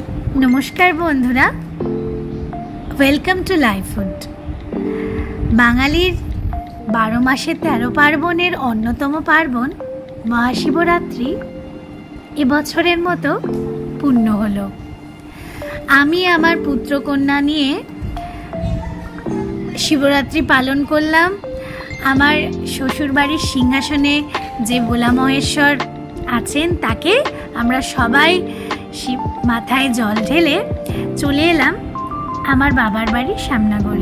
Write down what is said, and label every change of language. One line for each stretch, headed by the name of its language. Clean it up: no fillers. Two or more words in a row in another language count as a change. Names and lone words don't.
Bangla: নমস্কার বন্ধুরা
English: welcome to Life Food
Bangla: বাঙালির 12 মাসে 13 পার্বণের অন্যতম পার্বণ মহাশিবরাত্রি এবছরের মতো পূর্ণ হলো। আমি আমার পুত্রকন্যা নিয়ে শিবরাত্রি পালন করলাম। আমার শ্বশুরবাড়ির সিংহাসনে যে ভোলা মহেশ্বর আছেন তাকে আমরা সবাই মাথায় জল ঢেলে চলে এলাম আমার বাবার বাড়ির সামনাগরে।